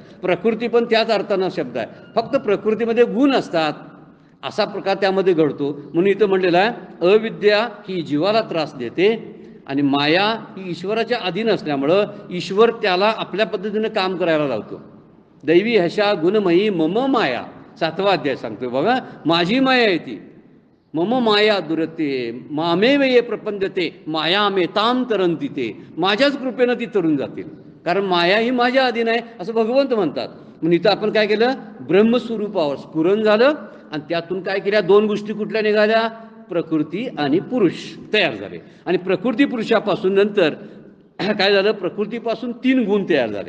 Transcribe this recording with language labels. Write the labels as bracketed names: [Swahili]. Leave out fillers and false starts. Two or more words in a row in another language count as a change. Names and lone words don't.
[Marathi] प्रकृती पण त्याच अर्थानं शब्द आहे, फक्त प्रकृतीमध्ये गुण असतात, असा प्रकार त्यामध्ये घडतो. म्हणून इथं म्हणलेलं आहे, अविद्या ही जीवाला त्रास देते आणि माया ही ईश्वराच्या अधीन असल्यामुळं ईश्वर त्याला आपल्या पद्धतीनं काम करायला लावतो. [Sanskrit] दैवी हशा गुणमयी मम माया, [Marathi] 7वा अध्याय सांगतोय बघा, माझी माया आहे ती. [Sanskrit] मम माया दुरते मामेव ये प्रपंचते माया मे ताम तरंती ते, [Marathi] माझ्याच कृपेनं ती तरून जातील, कारण माया ही माझ्या अधीन आहे असं भगवंत म्हणतात. म्हणून इथं आपण काय केलं, ब्रह्मस्वरूपावर स्फुरण झालं आणि त्यातून काय केल्या, दोन गोष्टी कुठल्या निघाल्या, प्रकृती आणि पुरुष तयार झाले. आणि प्रकृती पुरुषापासून नंतर काय झालं, प्रकृतीपासून 3 गुण तयार झाले.